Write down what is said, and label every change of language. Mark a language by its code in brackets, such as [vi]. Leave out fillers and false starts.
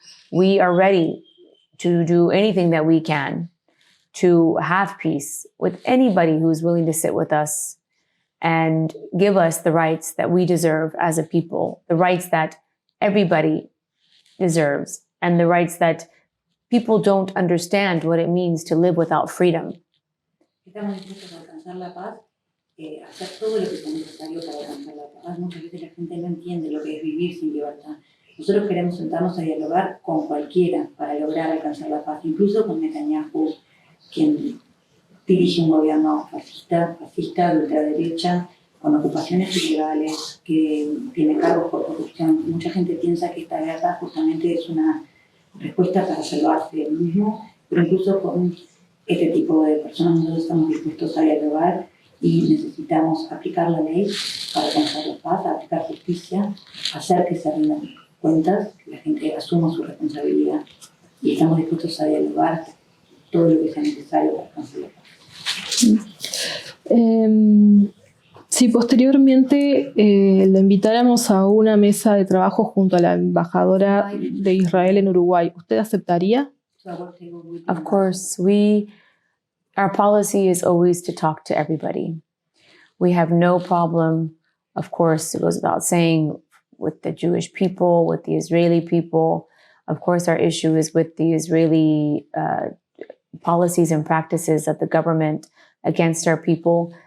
[en] We are ready to do anything that we can to have peace with anybody who's willing to sit with us and give us the rights that we deserve as a people, the rights that everybody deserves, and the rights that people don't understand what it means to live without freedom. [es] Estamos dispuestos a alcanzar la paz, hacer todo lo que sea necesario para alcanzar la paz. Muchas veces la gente no entiende lo que es vivir sin libertad. Nosotros queremos sentarnos a dialogar con cualquiera para lograr alcanzar la paz, incluso con Netanyahu, quien dirige un gobierno fascista de ultraderecha, con ocupaciones ilegales, que tiene cargos por corrupción. Mucha gente piensa que esta guerra justamente es una respuesta para salvarse del mismo, pero incluso con este tipo de personas nosotros estamos dispuestos a dialogar y necesitamos aplicar la ley para alcanzar la paz, aplicar justicia, hacer que se rindan cuentas, que la gente asuma su responsabilidad y estamos dispuestos a dialogar todo lo que sea necesario para alcanzar la paz. Si posteriormente le invitáramos a una mesa de trabajo junto a la embajadora de Israel en Uruguay, ¿usted aceptaría? [en] Of course, our policy is always to talk to everybody. We have no problem, of course, it goes without saying, with the Jewish people, with the Israeli people. Of course, our issue is with the Israeli policies and practices of the government against our people.